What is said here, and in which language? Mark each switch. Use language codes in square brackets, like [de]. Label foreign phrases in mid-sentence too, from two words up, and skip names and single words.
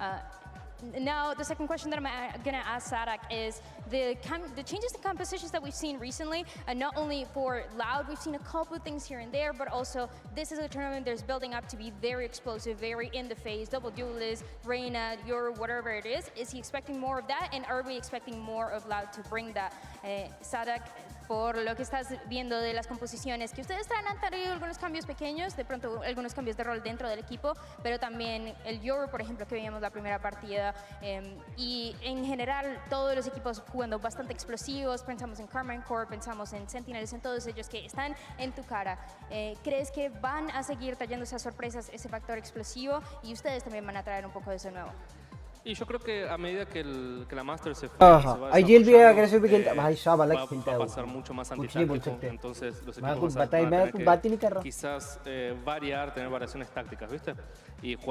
[en] Now, the second question that I'm going to ask Sadak is the changes to compositions that we've seen recently, and not only for Loud, we've seen a couple of things here and there, but also this is a tournament that's building up to be very explosive, very in the face, double duelist, Reina, Euro, whatever it is. Is he expecting more of that, and are we expecting more of Loud to bring that? [es] Sadak, por lo que estás viendo de las composiciones, que ustedes han tenido algunos cambios pequeños, de pronto algunos cambios de rol dentro del equipo, pero también el Euro, por ejemplo, que veíamos la primera partida, y en general todos los equipos jugando bastante explosivos, pensamos en Carmine Corp, pensamos en Sentinels, en todos ellos que están en tu cara. ¿Crees que van a seguir trayendo esas sorpresas, ese factor explosivo, y ustedes también van a traer un poco de eso nuevo? Y yo creo que a medida que la Master se [hi] आईजीएल भी अग्रेसिव भी खेलता भाई साहब अलग खेलता है [es] va a pasar mucho más [hi] कुछ नहीं बोल सकते [es] entonces los [hi] मैं [es] equipos [hi] कुछ [es] van a [hi] बता ही मैं [es] tener [hi] कुछ [es] que [hi] बात ही नहीं कर रहा [es] quizás tener variaciones tácticas, ¿viste? Y jugar